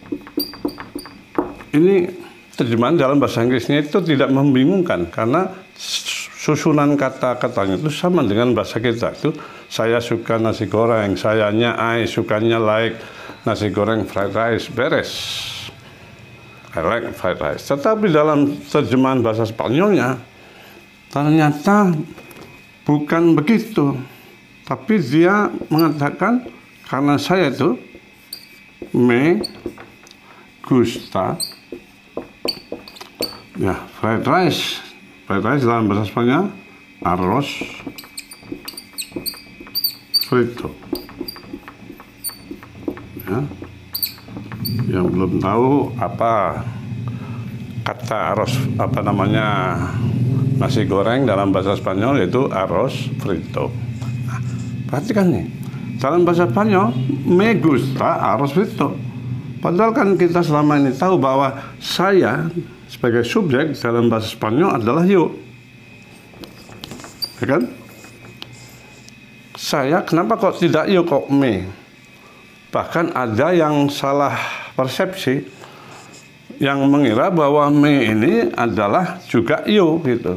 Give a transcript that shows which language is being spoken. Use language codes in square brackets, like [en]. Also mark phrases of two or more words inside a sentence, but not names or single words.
[id] Ini terjemahan dalam bahasa Inggrisnya itu tidak membingungkan karena susunan kata-katanya itu sama dengan bahasa kita. Itu saya suka nasi goreng, sayanya I, sukanya like nasi goreng [en] fried rice, [id] beres. [en] I like fried rice. [id] Tetapi dalam terjemahan bahasa Spanyolnya ternyata bukan begitu. Tapi dia mengatakan karena saya itu [es] me gusta [id] ya [en] fried rice. Fried rice [id] dalam bahasa Spanyol [es] arroz frito. [id] Ya. Yang belum tahu apa kata arroz nasi goreng dalam bahasa Spanyol yaitu [es] arroz frito. [id] Nah, perhatikan nih, dalam bahasa Spanyol [es] me gusta arroz frito. [id] Padahal kan kita selama ini tahu bahwa saya sebagai subjek dalam bahasa Spanyol adalah yo. Ya kan? Saya kenapa kok tidak yo kok me? Bahkan ada yang salah persepsi yang mengira bahwa me ini adalah juga yo gitu.